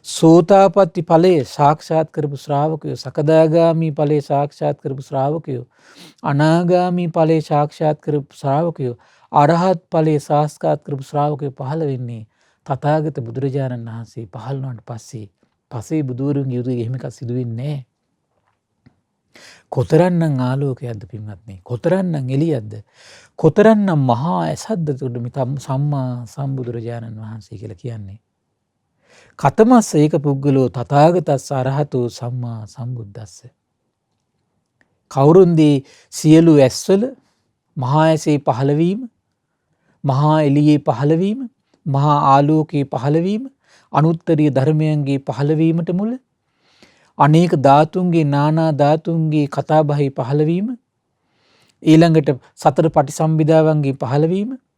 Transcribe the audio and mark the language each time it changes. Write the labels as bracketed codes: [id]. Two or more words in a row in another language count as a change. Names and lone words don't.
[si] සෝතාපට්ටි ඵලයේ සාක්ෂාත් කරපු ශ්‍රාවකයෝ, සකදාගාමි ඵලයේ සාක්ෂාත් කරපු ශ්‍රාවකයෝ, අනාගාමි ඵලයේ සාක්ෂාත් කරපු ශ්‍රාවකයෝ, අරහත් ඵලයේ සාක්ෂාත් කරපු ශ්‍රාවකයෝ පහළ වෙන්නේ තථාගත බුදුරජාණන් වහන්සේ පහළ වුණාට පස්සේ. පසේ බුදුවරුන්ගේ යුගයේ එහෙම එකක් සිදු වෙන්නේ නැහැ. කොතරම්නම් ආලෝකයක්ද පින්වත්නි, කොතරම්නම් එළියක්ද, කොතරම්නම් මහා ඇසක්ද සම්මා සම්බුදුරජාණන් වහන්සේ කියලා කියන්නේ. [pi] කතමස්ස ඒක පුද්ගලෝ තථාගතස්ස අරහතෝ සම්මා සම්බුද්දස්ස. [si] කවුරුන්දී සියලු ඇස්වල මහා ඇසේ පහළවීම, මහා එළියේ පහළවීම, මහා ආලෝකයේ පහළවීම, අනුත්තරීය ධර්මයන්ගේ පහළවීමට මුල, අනේක ධාතුන්ගේ නානා ධාතුන්ගේ කතාබහේ පහළවීම, ඊළඟට සතර පටිසම්භිදාවන්ගේ පහළවීම,